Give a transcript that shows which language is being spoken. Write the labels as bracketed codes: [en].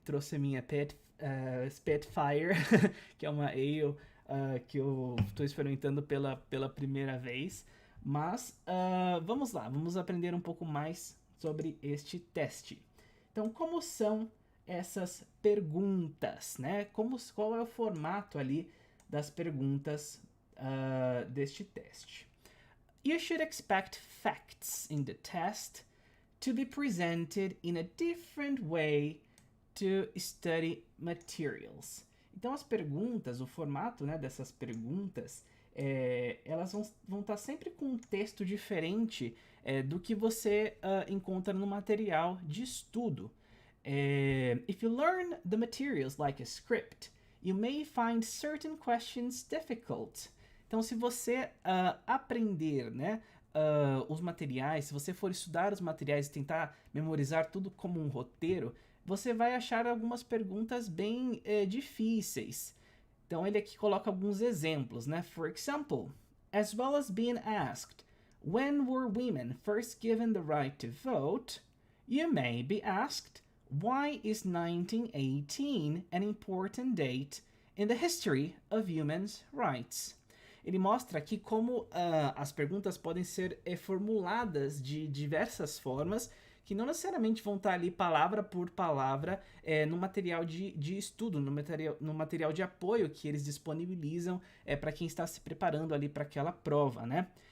[pt] Trouxe a minha Spitfire, que é uma Ale que eu estou experimentando pela primeira vez. Mas vamos lá, vamos aprender um pouco mais sobre este teste. Então, como são essas perguntas, né? Qual é o formato ali das perguntas deste teste? [en] You should expect facts in the test to be presented in a different way to study materials. [pt] Então, as perguntas, o formato, né, dessas perguntas, elas vão estar sempre com um texto diferente do que você encontra no material de estudo. [en] If you learn the materials like a script, you may find certain questions difficult. [pt] Então, se você aprender, né, os materiais, se você for estudar os materiais e tentar memorizar tudo como um roteiro, você vai achar algumas perguntas bem difíceis. Então ele aqui coloca alguns exemplos, né? [en] For example, as well as being asked, when were women first given the right to vote? You may be asked, why is 1918 an important date in the history of human rights? [pt] Ele mostra aqui como as perguntas podem ser formuladas de diversas formas, que não necessariamente vão estar ali palavra por palavra no material de estudo, no material de apoio que eles disponibilizam para quem está se preparando ali para aquela prova, né?